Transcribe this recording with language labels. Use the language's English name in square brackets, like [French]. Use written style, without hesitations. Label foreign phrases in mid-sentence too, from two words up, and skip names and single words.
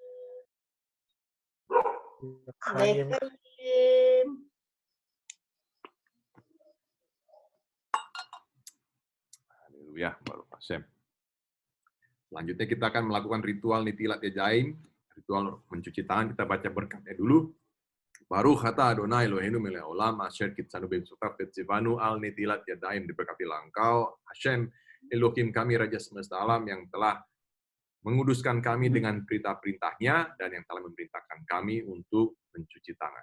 [Indonesian] Haleluya, [Hebrew] ברוך השם. [Indonesian] Selanjutnya kita akan melakukan ritual [Hebrew] נטילת ידיים, [Indonesian] ritual mencuci tangan. Kita baca berkatnya dulu. [Hebrew] ברוך אתה אדוני אלוהינו מלך העולם אשר קדשנו במצוותיו וצוונו על נטילת ידיים. [Indonesian] Diberkatilah Engkau, Hashem, Elohim kami, Raja semesta alam, yang telah menguduskan kami dengan perintah-perintahnya dan yang telah memerintahkan kami untuk mencuci tangan.